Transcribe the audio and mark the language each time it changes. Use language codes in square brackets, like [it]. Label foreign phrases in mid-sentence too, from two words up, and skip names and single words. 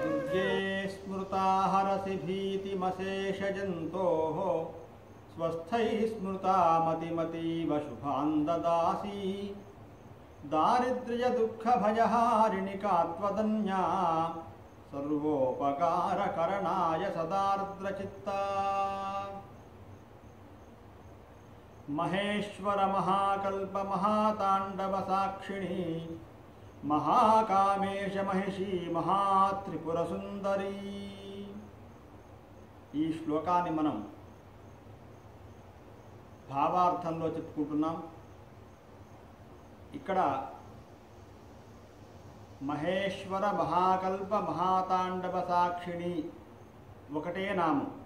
[sa] सर्गे स्मृता हरसि भीतिमशेषजन्तोः स्वस्थैः स्मृता मतिमतीव शुभान् ददासि दारिद्र्यदुःखभयहारिणिका त्वदन्या सर्वोपकारकरणाय सदार्द्रचित्ता। महेश्वर महाकल्प महातांडव साक्षिणी महाकामेश महिषी महात्रिपुर सुंदरी। [te] ఈ శ్లోకాన్ని మనం భావార్థంలో చెప్పుకుంటున్నాం. ఇక్కడ మహేశ్వర మహాకల్ప మహాతాండవ సాక్షిణి ఒకటే నామం.